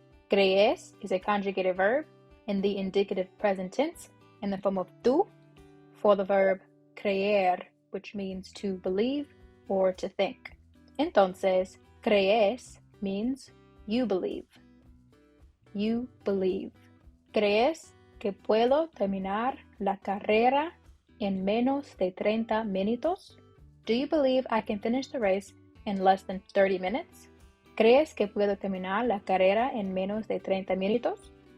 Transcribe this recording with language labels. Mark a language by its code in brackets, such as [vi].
[en] Crees is a conjugated verb in the indicative present tense in the form of tú for the verb creer, which means to believe or to think. [es] Entonces, [en] crees means you believe. You believe. [es] ¿Crees que puedo terminar la carrera en menos de 30 minutos? [en] Do you believe I can finish the race in less than 30 minutes? [es] ¿Crees que puedo terminar la carrera en menos de 30 minutos?